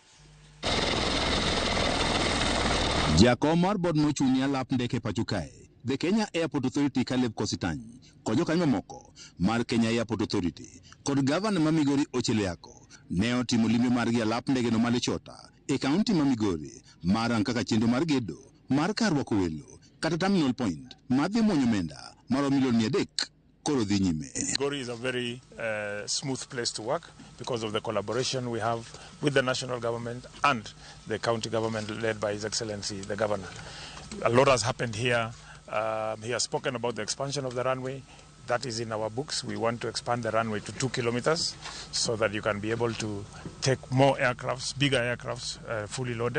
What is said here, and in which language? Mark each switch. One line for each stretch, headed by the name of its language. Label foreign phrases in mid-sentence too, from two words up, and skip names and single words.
Luo (Kenya and Tanzania): Jakom mar bod mochung'ne alap ndeke pacho kae, the Kenya Airport Authority Caleb Kositany, kojo kanyo moko mar Kenya Airport Authority, kod Governor ma Migori Ocheleako, ne otimo limbe margi alap ndege no ma Lichota, e kaunti ma Migori, mar kaka chenro mar gedo, mar kar rwako welo, kata Terminal Point, madhi mwonyo omenda maromo milion 300 koro dhi nyime.
English: Migori is a very smooth place to work because of the collaboration we have with the national government and the county government led by His Excellency the Governor. A lot has happened here. He has spoken about the expansion of the runway. That is in our books. We want to expand the runway to 2 kilometers so that you can be able to take more aircrafts, bigger aircrafts, fully loaded.